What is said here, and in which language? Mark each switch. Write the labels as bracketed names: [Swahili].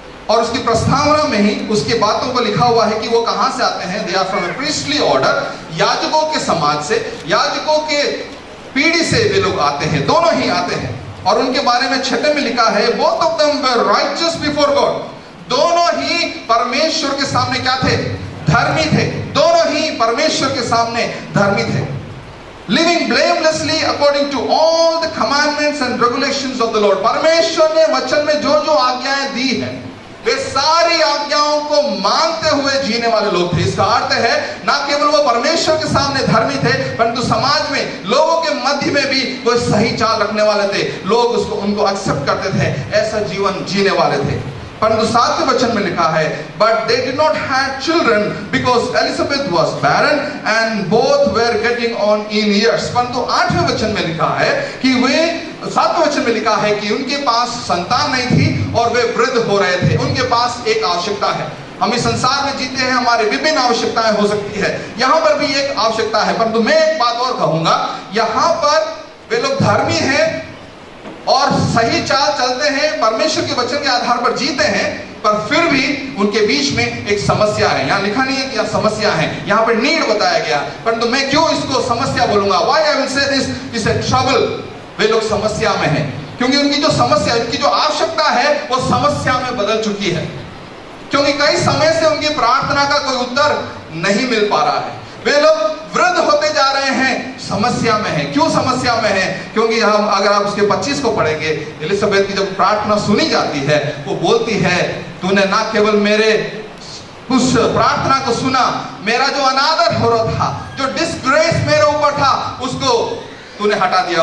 [Hindi] और उसकी प्रस्तावना में ही उसकी बातों को लिखा हुआ है कि वो कहां से आते हैं। [English] they are from a priestly order, [Hindi] याजकों के समाज से, याजकों के पीढ़ी से वे लोग आते हैं, दोनों ही आते हैं। और उनके बारे में 6 में लिखा है, [English] Both of them were righteous before God. [Hindi] दोनों ही परमेश्वर के सामने क्या थे? धर्मी थे। दोनों ही परमेश्वर के सामने धर्मी थे। [English] Living blamelessly according to all the commandments and regulations of the Lord। [Hindi] परमेश्वर ने वचन में जो जो आज्ञाएं दी है, वे सारी आज्ञाओं को मानते हुए जीने वाले लोग थे। इसका अर्थ है ना केवल वो परमेश्वर के सामने धर्मी थे, परंतु समाज में लोगों के मध्य में भी वो सही चाल रखने वाले थे। लोग उनको एक्सेप्ट करते थे, ऐसा जीवन जीने वाले थे। परंतु 7वें वचन में लिखा है, [English] But they did not have children because Elizabeth was barren and both were getting on in years. [Hindi] परंतु 8वें वचन में लिखा है कि वे, 7वें वचन में लिखा है कि उनके पास संतान नहीं थी और वे वृद्ध हो रहे थे। उनके पास एक आवश्यकता है। हम इस संसार में जीते हैं, हमारी विभिन्न आवश्यकताएं हो सकती है, यहां पर भी एक आवश्यकता है। परंतु मैं एक बात और कहूंगा, यहां पर वे लोग धर्मी हैं और सही चाल चलते हैं, परमेश्वर के वचन के आधार पर जीते हैं, पर फिर भी उनके बीच में एक समस्या है। यहाँ लिखा नहीं है कि यहाँ समस्या है, यहाँ पर नीड बताया गया। परंतु मैं क्यों इसको समस्या बोलूंगा? [English] Why I will say this is a trouble। [Hindi] वे लोग समस्या में हैं, क्योंकि उनकी जो समस्या, उनकी जो आवश्यकता है वो समस्या में बदल चुकी है। क्योंकि कई समय से उनकी प्रार्थना का कोई उत्तर नहीं मिल पा रहा है। वे लोग वृद्ध होते जा रहे हैं, समस्या में है। क्यों समस्या में है? क्योंकि हम अगर आप उसके 25 को पढ़ेंगे, एलिजाबेथ की जब प्रार्थना सुनी जाती है, वो बोलती है, तूने ना केवल मेरे उस प्रार्थना को सुना, मेरा जो अनादर हो रहा था, जो डिस्ग्रेस मेरे ऊपर था, उसको तूने हटा दिया।